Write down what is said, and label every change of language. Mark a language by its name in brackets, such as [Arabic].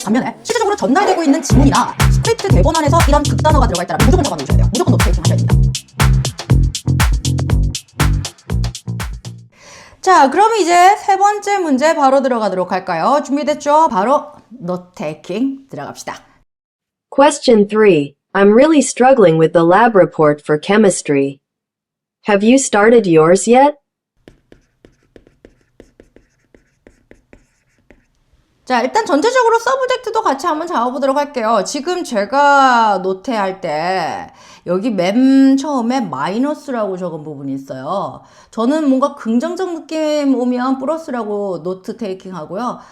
[Korean] 반면에 실질적으로 전달되고 있는 지문이나 스크립트 대본 안에서 이런 극단어가 들어가 있다면 무조건 적어 놓으셔야 돼요. 무조건 노트 테이킹 하셔야 됩니다. 자, 그럼 이제 세 번째 문제 바로 들어가도록 할까요? 준비됐죠? 바로 note taking 들어갑시다. [English] Question 3. I'm really struggling with the lab report for chemistry. Have you started yours yet? [Korean] 자, 일단 전체적으로 서브젝트도 같이 한번 잡아보도록 할게요. 지금 제가 노트할 때 여기 맨 처음에 마이너스라고 적은 부분이 있어요. 저는 뭔가 긍정적 느낌 오면 플러스라고 노트 테이킹 하고요.